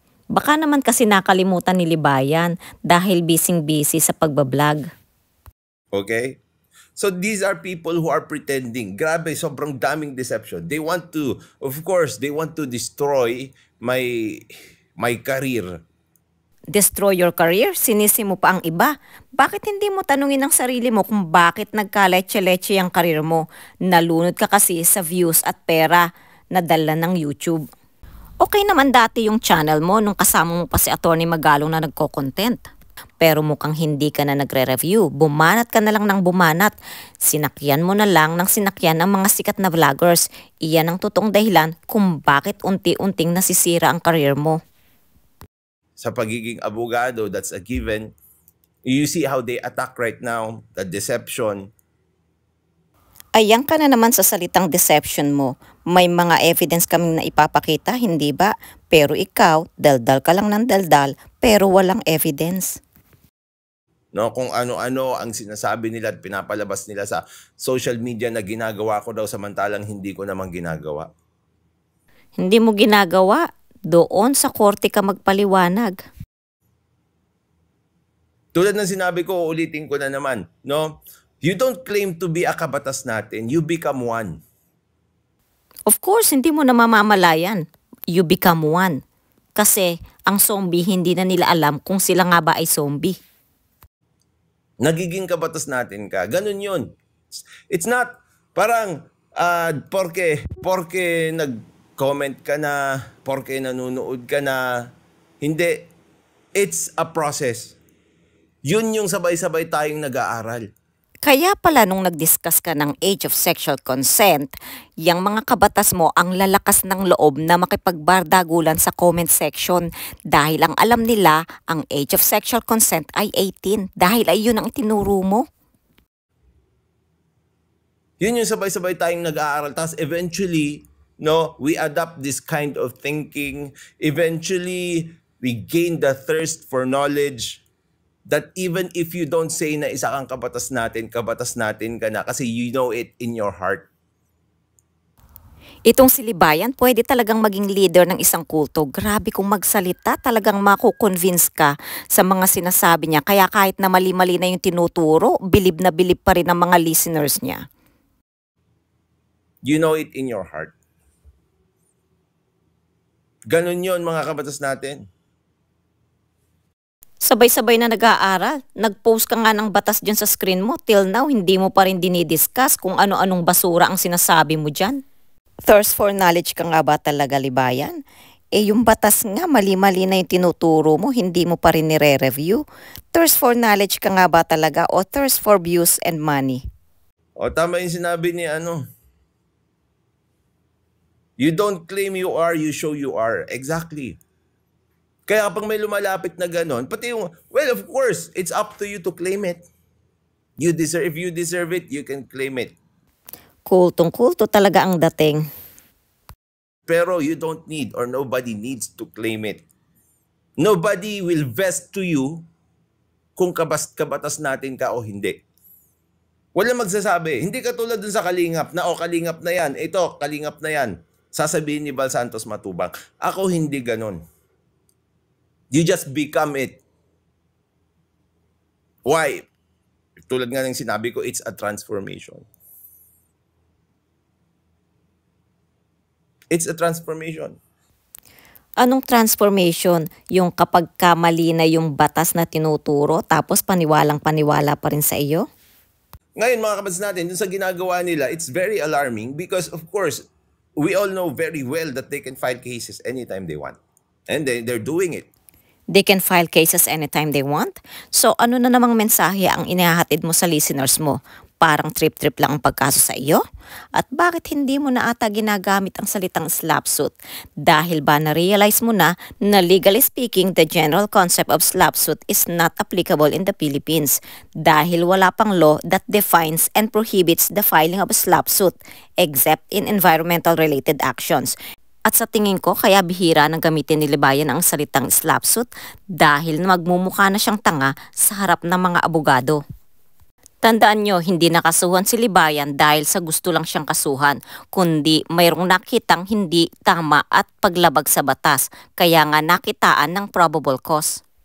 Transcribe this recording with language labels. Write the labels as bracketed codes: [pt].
[tl] Baka naman kasi nakalimutan ni Libayan dahil busy-busy sa pagbablog. [en] Okay? So these are people who are pretending. [tl] Grabe, sobrang daming deception. [en] They want to, of course, they want to destroy my career. Destroy your career? [tl] Sinisi mo pa ang iba? Bakit hindi mo tanungin ang sarili mo kung bakit nagka-leche-leche ang career mo? Nalunod ka kasi sa views at pera na dala ng YouTube. Okay naman dati yung channel mo nung kasama mo pa si Attorney Magalong na nagko-content. Pero mukhang hindi ka na nagre-review. Bumanat ka na lang ng bumanat. Sinakyan mo na lang ng sinakyan ng mga sikat na vloggers. Iyan ang totoong dahilan kung bakit unti-unting nasisira ang career mo. Sa pagiging abogado, [en] that's a given. You see how they attack right now, the deception. [tl] Ayan ka na naman sa salitang deception mo. May mga evidence kaming na ipapakita, hindi ba? Pero ikaw, daldal ka lang ng daldal, pero walang evidence. No, kung ano-ano ang sinasabi nila at pinapalabas nila sa social media na ginagawa ko daw samantalang hindi ko naman ginagawa. Hindi mo ginagawa? Doon sa korte ka magpaliwanag. Tulad ng sinabi ko, ulitin ko na naman, no? [en] You don't claim to be a kabatas natin, you become one. Of course, [tl] hindi mo na mamamalayan. [en] You become one. [tl] Kasi ang zombie hindi na nila alam kung sila nga ba ay zombie. Nagiging kabatas natin ka. Ganun yun. It's not parang porke nag-comment ka na, porke nanonood ka na. Hindi. [en] It's a process. [tl] Yun yung sabay-sabay tayong nag-aaral. Kaya pala nung nag-discuss ka ng age of sexual consent, yung mga kabatas mo ang lalakas ng loob na makipagbardagulan sa comment section dahil ang alam nila ang age of sexual consent ay 18 dahil ay yun ang itinuro mo. Yun yung sabay-sabay tayong nag-aaral. [en] Tapos eventually, no, we adopt this kind of thinking. Eventually, we gain the thirst for knowledge that even if you don't say [tl] na isa kang kabatas natin ka na kasi [en] you know it in your heart. [tl] Itong si Libayan, pwede talagang maging leader ng isang kulto. Grabe kung magsalita, talagang makukonvince ka sa mga sinasabi niya. Kaya kahit na mali-mali na yung tinuturo, bilib na bilib pa rin ang mga listeners niya. [en] You know it in your heart. [tl] Ganun yun mga kabatas natin. Sabay-sabay na nag-aaral. Nag-post ka nga ng batas dyan sa screen mo. Till now, hindi mo pa rin dinidiscuss kung ano-anong basura ang sinasabi mo dyan. [en] Thirst for knowledge [tl] ka nga ba talaga, Libayan? Yung batas nga, mali-mali na yung tinuturo mo, hindi mo pa rin nire-review. [en] Thirst for knowledge [tl] ka nga ba talaga [en] o thirst for views and money? [tl] O tama yung sinabi ni [en] You don't claim you are, you show you are. Exactly. [tl] Kaya kapag may lumalapit na ganon, pati yung, [en] well, of course, it's up to you to claim it. If you deserve it, you can claim it. [tl] Kultong-kulto talaga ang dating. [en] Pero you don't need or nobody needs to claim it. Nobody will vest to you [tl] kung kabatas natin ka o hindi. Wala magsasabi. Hindi katulad dun sa Kalingap na, Kalingap na yan. Ito, Kalingap na yan. Sasabihin ni Bal Santos Matubang. Ako hindi ganon. [en] You just become it. Why? [tl] Tulad nga ng sinabi ko, [en] it's a transformation. It's a transformation. [tl] Anong transformation? Yung kapag mali na yung batas na tinuturo tapos paniwalang-paniwala pa rin sa iyo? Ngayon mga kabatas natin, dun sa ginagawa nila, [en] it's very alarming because of course, we all know very well that they can file cases anytime they want. And they're doing it. They can file cases anytime they want? [tl] So ano na namang mensahe ang inihahatid mo sa listeners mo? Parang trip-trip lang ang pagkaso sa iyo? At bakit hindi mo na ata ginagamit ang salitang slapsuit? Dahil ba na-realize mo na [en] legally speaking, the general concept of slapsuit is not applicable in the Philippines [tl] dahil wala pang [en] law that defines and prohibits the filing of a slapsuit except in environmental related actions. [tl] At sa tingin ko, kaya bihira nang gamitin ni Libayan ang salitang slapsuit dahil magmumukha na siyang tanga sa harap ng mga abogado. Tandaan nyo, hindi nakasuhan si Libayan dahil sa gusto lang siyang kasuhan, kundi mayroong nakitang hindi tama at paglabag sa batas, kaya nga nakitaan ng probable cause.